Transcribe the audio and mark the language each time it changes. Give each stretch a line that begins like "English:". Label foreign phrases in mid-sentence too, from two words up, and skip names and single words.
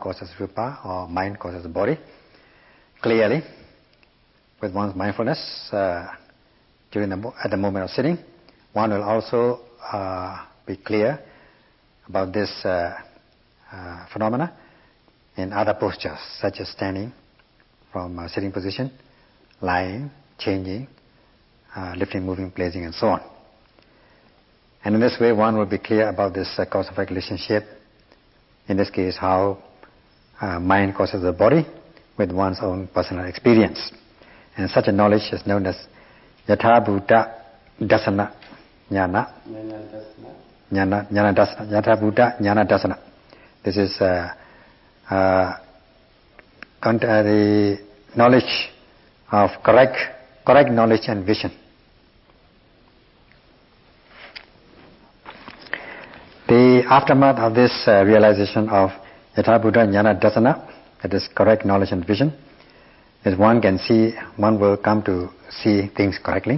English: causes rupa or mind causes body, clearly with one's mindfulness at the moment of sitting, one will also be clear about this phenomena in other postures, such as standing from a sitting position, lying, changing, lifting, moving, placing, and so on. And in this way, one will be clear about this cause-effect relationship. In this case, how mind causes the body with one's own personal experience. And such a knowledge is known as
Pali: Yatha Bhuta Dasana Jnana. Jnana Dasana. Yatha Bhuta Jnana Dasana.
English: This is the knowledge of correct knowledge and vision. The aftermath of this realization of
Pali: Yatha Bhuta Jnana Dasana,
English: that is correct knowledge and vision, is one will come to see things correctly.